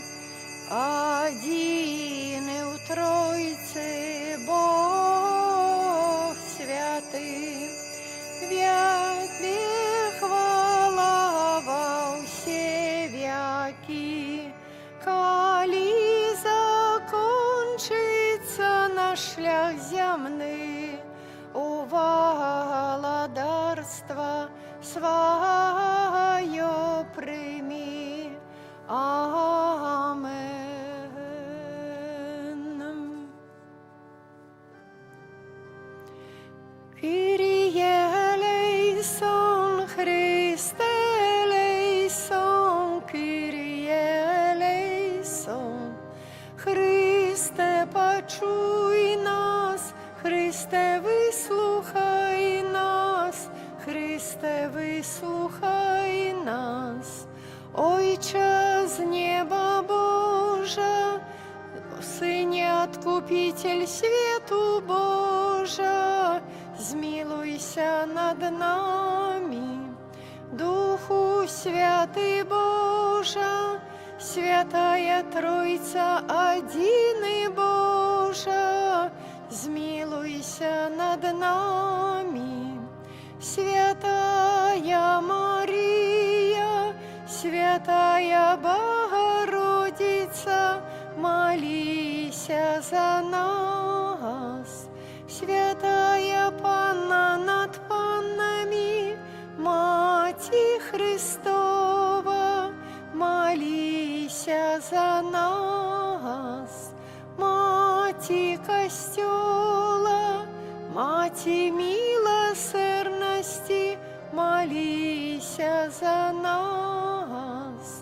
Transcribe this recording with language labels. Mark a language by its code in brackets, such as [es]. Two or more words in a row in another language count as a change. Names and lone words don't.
[rue] Один и у Тройцы Бог святый, век хвала во все веки, коли закончится наш шлях земный, у володарства свое прими. Амен. [la] Kyrie eleison, Christe eleison, Kyrie eleison. [rue] Христе, почуй нас, Христе, выслухай нас, Христе, выслухай нас. Ойче з неба Божа, Сыне Откупитель свету Божа, змилуйся над нами. Духу Святый Божа, Святая Троица, один и Божа, змилуйся над нами. Святая Мария, Святая Богородица, молись за нас. Святая Панна над паннами, Мати Христова, молись за нас. Мати Костела, Мати милосердности, молись за нас.